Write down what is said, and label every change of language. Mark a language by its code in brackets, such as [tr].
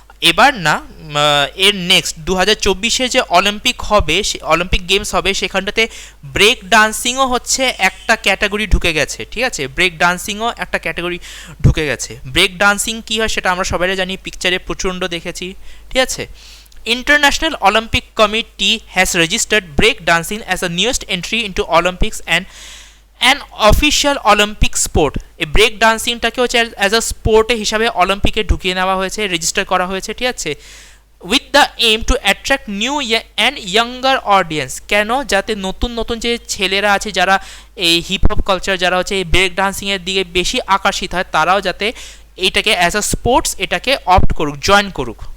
[bn] এবার না এর নেক্সট 2024-এ যে অলিম্পিক হবে, অলিম্পিক গেমস হবে, সেখানটাতে ব্রেক ডান্সিংও হচ্ছে একটা ক্যাটাগরি ঢুকে গেছে। ঠিক আছে, ব্রেক ডান্সিংও একটা ক্যাটাগরি ঢুকে গেছে। ব্রেক ডান্সিং কী হয় সেটা আমরা সবাই জানি, পিকচারে প্রচণ্ড দেখেছি। ঠিক আছে, [en] International Olympic Committee has registered break dancing as a newest entry into Olympics and an official Olympic sport. [bn] এই ব্রেক ডান্সিংটাকে হচ্ছে [en] as a sport [bn] হিসাবে অলিম্পিকে ঢুকিয়ে নেওয়া হয়েছে, রেজিস্টার করা হয়েছে। [en] ঠিক আছে, with the aim to attract new and younger audience. [bn] কেন? যাতে নতুন নতুন যে ছেলেরা আছে যারা এই হিপ হপ কালচার, যারা হচ্ছে এই ব্রেক ডান্সিংয়ের দিকে বেশি আকর্ষিত হয়, তারাও যাতে এইটাকে [en] as a sports [bn] এটাকে অপ্ট করুক, জয়েন করুক।